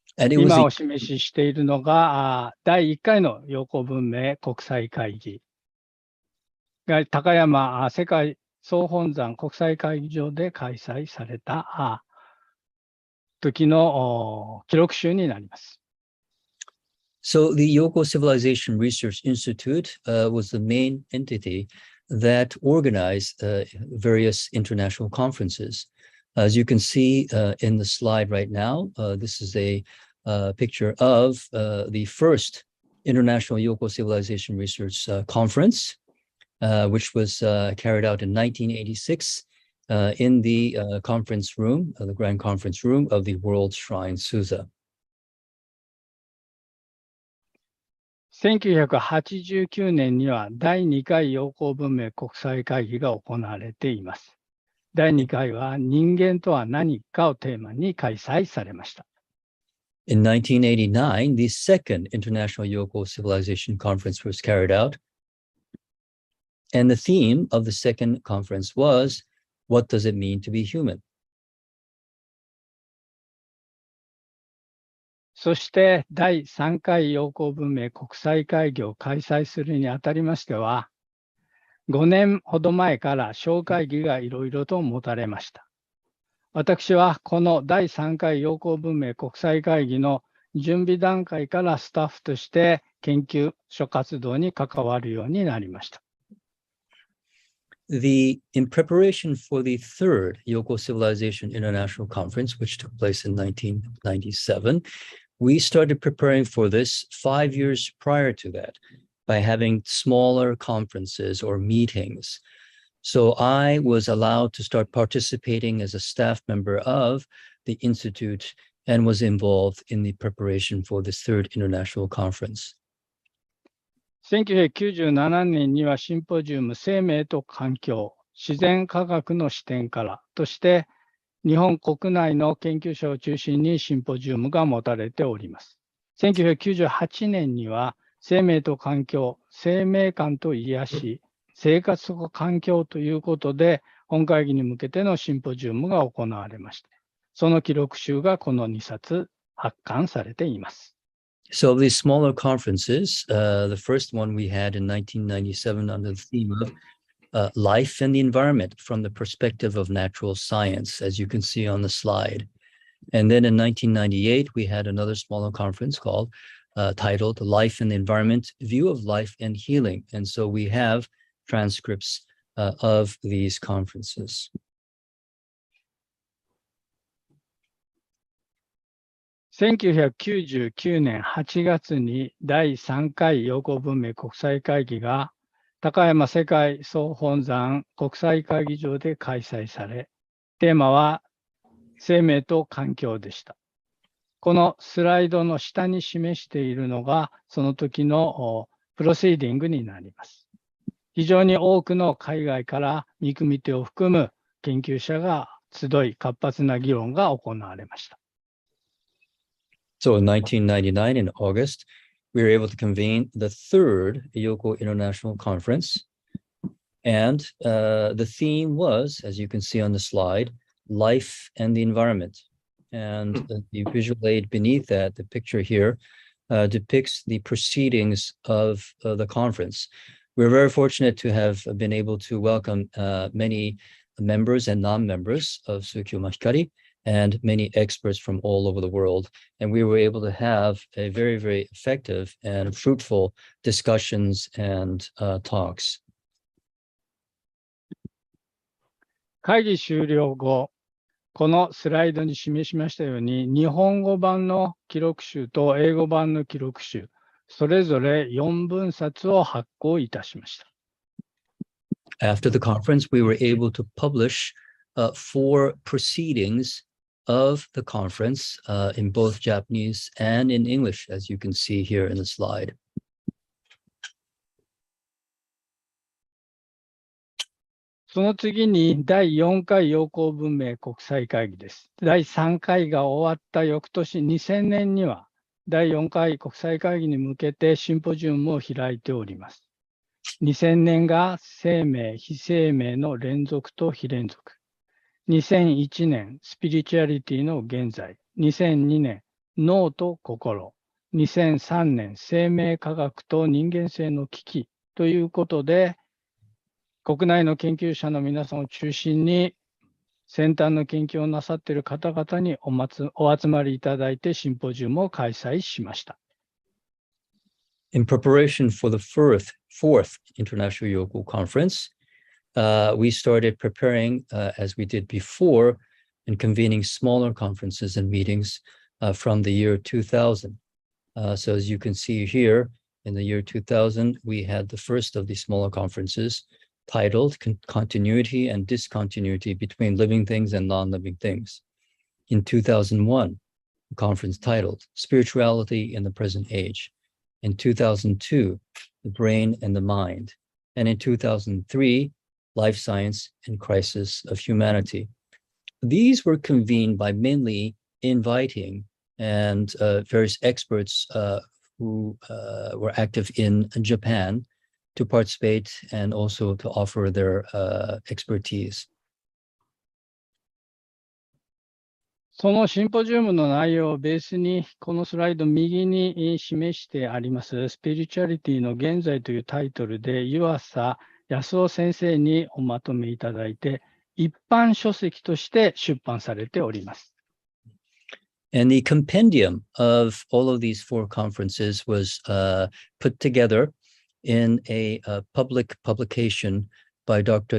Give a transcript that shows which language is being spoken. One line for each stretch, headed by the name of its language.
Japanese: 今お示ししているのが第1回の陽光文明国際会議が高山世界総本山国際会議場で開催された時の記録集になります。
English: So the Yoko Civilization Research Institute was the main entity that organized various international conferences. As you can see in the slide right now, this is a picture of the first International Yoko Civilization Research Conference, which was carried out in 1986 in the conference room, the Grand Conference Room of the World Shrine Suza.
Japanese: 1989年には第2回陽光文明国際会議が行われています。第2回は人間とは何かをテーマに開催されました。
English: In 1989, the second International Yoko Civilization Conference was carried out. And the theme of the second conference was, what does it mean to be human?
Japanese: そして第3回陽光文明国際会議を開催するにあたりましては、5年ほど前から小会議がいろいろと持たれました。私はこの第3回陽光文明国際会議の準備段階からスタッフとして研究所活動に関わるようになりました。
English: In preparation for the third Yoko Civilization International Conference, which took place in 1997, we started preparing for this 5 years prior to that by having smaller conferences or meetings. So I was allowed to start participating as a staff member of the Institute and was involved in the preparation for this third international conference.
Japanese: 1997年にはシンポジウム生命と環境、自然科学の視点からとして日本国内の研究者を中心にシンポジウムが持たれております。 1998年には生命と環境、生命感と癒し、生活と環境ということで本会議に向けてのシンポジウムが行われまして、その記録集がこの2冊発刊されています。
English: So these smaller conferences, the first one we had in 1997 under the theme of life and the environment from the perspective of natural science, as you can see on the slide. And then in 1998, we had another smaller conference called titled Life and the Environment, View of Life and Healing. And so we have transcripts of these conferences.
Japanese: 1999年8月に第3回陽光文明国際会議が高山世界総本山国際会議場で開催され、テーマは生命と環境でした。このスライドの下に示しているのがその時のプロシーディングになります。非常に多くの海外から見組み手を含む研究者が集い活発な議論が行われました。
English: So in 1999, in August, we were able to convene the third Yoko International Conference. And the theme was, as you can see on the slide, life and the environment. And the visual aid beneath that, the picture here, depicts the proceedings of the conference. We're very fortunate to have been able to welcome many members and non-members of Tsukyo Mahikari, and many experts from all over the world. And we were able to have a very, very effective and fruitful discussions and talks.
Japanese: 会議終了後、このスライドに示しましたように、日本語版の記録集と英語版の記録集、それぞれ4分冊を発行いたしました。
English: After the conference, we were able to publish 4 proceedings of the conference in both Japanese and in English, as you can see here in the slide.
Japanese: その次に第4回陽光文明国際会議です。第3回が終わった翌年2000年には第4回国際会議に向けてシンポジウムを開いております。 2000年が生命・非生命の連続と非連続。 2001年、スピリチュアリティの現在。2002年、脳と心。 2003年、生命科学と人間性の危機ということで、国内の研究者の皆さんを中心に、先端の研究をなさっている方々にお集まりいただいて、シンポジウムを開催しました。
English: In preparation for the fourth International Yoko Conference, we started preparing, as we did before, and convening smaller conferences and meetings from the year 2000. So as you can see here, in the year 2000, we had the first of these smaller conferences titled Continuity and Discontinuity Between Living Things and Non-Living Things. In 2001, a conference titled Spirituality in the Present Age. In 2002, The Brain and the Mind. And in 2003, Life Science and Crisis of Humanity. These were convened by mainly inviting and various experts who were active in Japan to participate and also to offer their expertise.
Japanese: そのシンポジウムの内容をベースに、このスライド右に示してあります、スピリチュアリティの現在というタイトルで、湯浅康夫先生におまとめいただいて、一般書籍として出版されております。
English: And the compendium of all of these 4 conferences was put together in a public publication by Dr.